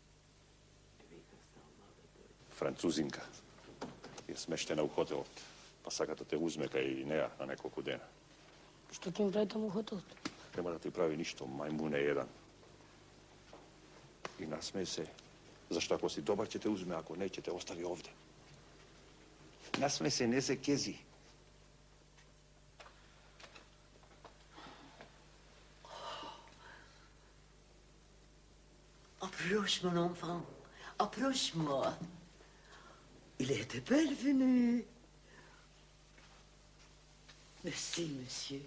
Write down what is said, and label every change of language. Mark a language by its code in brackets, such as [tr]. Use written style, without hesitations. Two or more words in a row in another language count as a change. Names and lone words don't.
[mk] Французинка е смештена у хотелот, па сака да те узме кај неа на неколку дена. Што ќе ми прави таму хотелот? Нема да ти прави ништо, мајмун е еден. И насмеј се, зашто ако си добар ќе те узме, ако не ќе те остави овде. Насмеј се, не се кези. [fr] Approche, mon enfant. Approche-moi. Il était belle venue. Merci, monsieur.